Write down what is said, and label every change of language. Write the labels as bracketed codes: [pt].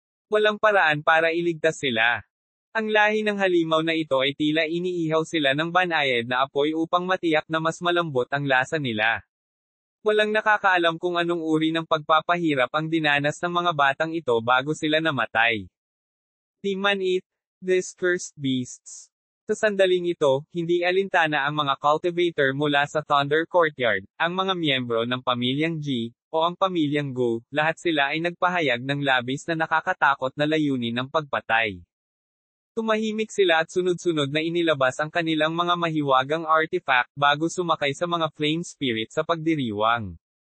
[tl] Walang paraan para iligtas sila. Ang lahi ng halimaw na ito ay tila iniihaw sila ng banayad na apoy upang matiyak na mas malambot ang lasa nila. Walang nakakaalam kung anong uri ng pagpapahirap ang dinanas ng mga batang ito bago sila namatay. [en] Demon Eat, these cursed beasts. [tl] Sa sandaling ito, hindi alintana ang mga cultivator mula sa Thunder Courtyard, ang mga miyembro ng pamilyang G, o ang pamilyang Go, lahat sila ay nagpahayag ng labis na nakakatakot na layunin ng pagpatay. Tumahimik sila at sunod-sunod na inilabas ang kanilang mga mahiwagang artifact bago sumakay sa mga flame spirit sa pagdiriwang.